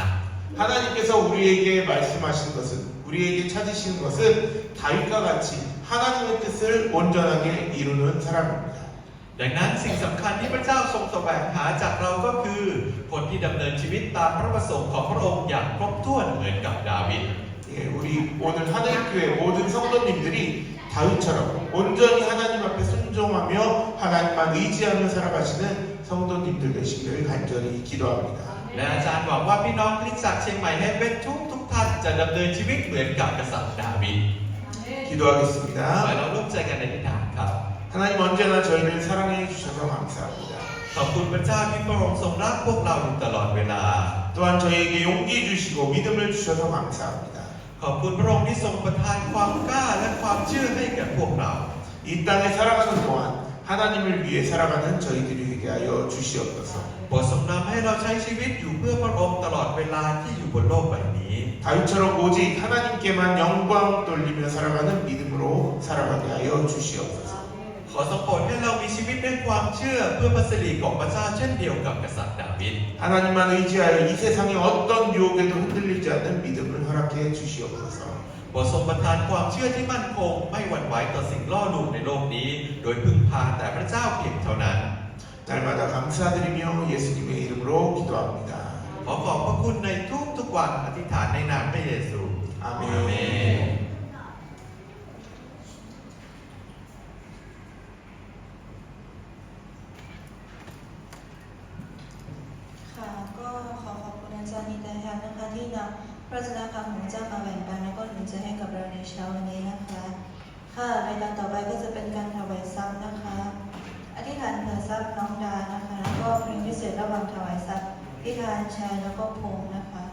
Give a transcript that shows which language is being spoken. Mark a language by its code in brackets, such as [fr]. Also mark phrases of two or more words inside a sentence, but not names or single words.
[ko] 하나님께서 우리에게 말씀하신 것은 우리에게 찾으시는 것은 다윗과 같이 하나님의 뜻을 온전하게 이루는 사람입니다. [th] ดังนั้นสิ่งสำคัญที่พระเจ้าทรงแสวงหาจากเราก็คือคนที่ดำเนินชีวิตตามพระประสงค์ของพระองค์อย่างครบถ้วนเหมือนกับดาวิด [ko] 우리 오늘 하늘교회 모든 성도님들이 다윗처럼 온전히 하나님 앞에 순종하며 하나님만 의지하며 살아가시는 성도님들 되시기를 간절히 기도합니다. [th] และอาจารย์หวังว่าพี่น้องคริสตจักรเชียงใหม่เฮเว่นทุกท่านจะดำเนินชีวิตเหมือนกับกษัตริย์ดาวิด [ko] 기도하겠습니다. [th] เราร่วมใจกันในทิฏฐานครับ [ko] 하나님 언제나 저희를 사랑해 주셔서 감사합니다. [th] ขอบคุณพระเจ้าที่พระองค์ทรงรักพวกเราอยู่ตลอดเวลา [ko] 또한 저희에게 용기 주시고 믿음을 주셔서 감사합니다. [th] ขอบคุณพระองค์ที่ทรงประทานความกล้าและความเชื่อให้แก่พวกเรา [ko] 이 땅에 살아가는 동안 하나님을 위해 살아가는 저희들이 되게 하여 주시옵소서. [th] โปรดทรงนำให้เราใช้ชีวิตอยู่เพื่อพระองค์ตลอดเวลาที่อยู่บนโลกใบนี้ [ko] 다윗처럼 오직 하나님께만 영광 돌리며 살아가는 믿음으로 살아가게 하여 주시옵소서. [th] ขอทรงโปรดให้เรามีชีวิตด้วยความเชื่อเพื่อพระสิริของพระเจ้าเช่นเดียวกับกษัตริย์ดาวิด [ko] 하나님만 의지하여 이 세상의 어떤 유혹에도 흔들리지 않는 믿음을 허락해 주시옵소서. [th] โปรดทรงประทานความเชื่อที่มั่นคงไม่หวั่นไหวต่อสิ่งล่อลวงในโลกนี้ โดยพึ่งพาแต่พระเจ้าเพียงเท่านั้น [ko] 날마다 감사드리며 예수님의 이름으로 기도합니다. [th] ขอขอบพระคุณในทุกๆวันอธิษฐานในนามพระเยซู อาเมน อาเมน ค่ะก็ขอขอบคุณอาจารย์นิตยานะคะที่นำพระชนะคำของพระเจ้ามาแบ่งปันและก็หนุนใจให้กับเราในเช้าวันนี้นะคะค่ะรายการต่อไปก็จะเป็นการถวายทรัพย์นะคะอธิษฐานเผื่อทรัพย์น้องดานะคะแล้วก็เพลงพิเศษระหว่างถวายทรัพย์พิธานชัยแล้วก็พงษ์นะคะ